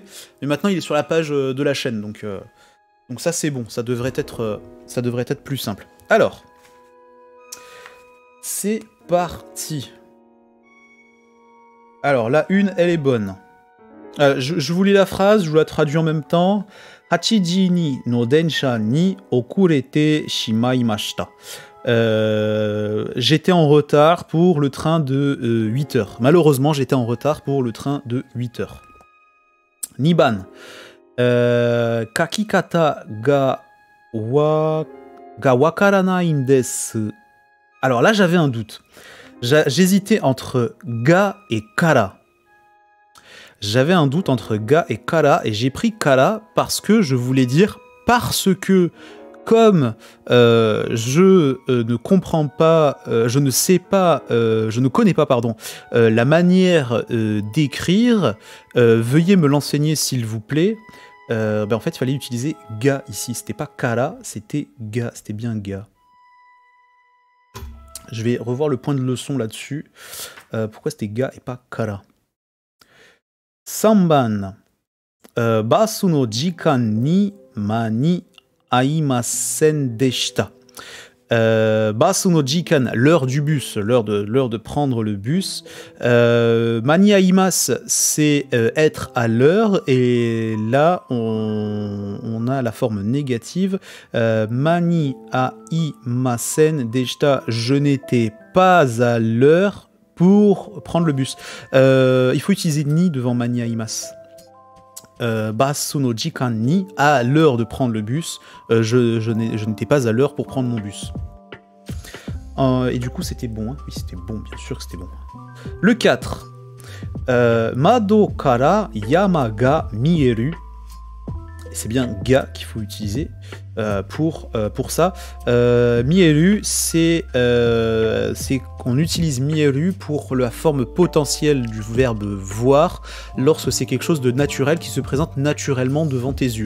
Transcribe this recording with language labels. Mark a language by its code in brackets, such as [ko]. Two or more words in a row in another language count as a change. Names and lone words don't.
[fr] Mais maintenant, il est sur la page de la chaîne, donc ça c'est bon, ça devrait être plus simple. Alors, c'est parti. Alors, la une, elle est bonne. Je vous lis la phrase, je vous la traduis en même temps. [ja] Hachiji ni no densha ni okurete shimaimashita. [fr] J'étais en retard pour le train de 8 heures. Malheureusement, j'étais en retard pour le train de 8 heures. [ja] Niban. Kakikata ga wakaranai desu. [fr] Alors là, j'avais un doute. J'hésitais entre ga et kara. J'avais un doute entre ga et kara, et j'ai pris kara parce que je voulais dire parce que, comme je ne comprends pas, je ne connais pas, pardon, la manière d'écrire, veuillez me l'enseigner s'il vous plaît. En fait, il fallait utiliser ga ici. C'était pas kara, c'était ga. C'était bien ga. Je vais revoir le point de leçon là-dessus. Pourquoi c'était ga et pas kara? [ja] Samban. Basu no jikan ni mani aimasen deshita. Basu no jikan, [fr] l'heure du bus, l'heure de prendre le bus. [ja] Mani aimasu, [fr] c'est être à l'heure, et là on a la forme négative. [ja] Mani aimasen deshita, [fr] je n'étais pas à l'heure pour prendre le bus. Il faut utiliser ni devant [ja] mani aimasu. Basu no jikan ni, [fr] à l'heure de prendre le bus, je n'étais pas à l'heure pour prendre mon bus. Et du coup c'était bon, hein. Oui c'était bon, bien sûr que c'était bon. Le 4. [ja] Mado kara yama ga mieru. [fr] C'est bien ga qu'il faut utiliser pour ça. Mieru, c'est qu'on utilise mieru pour la forme potentielle du verbe voir lorsque c'est quelque chose de naturel qui se présente naturellement devant tes yeux.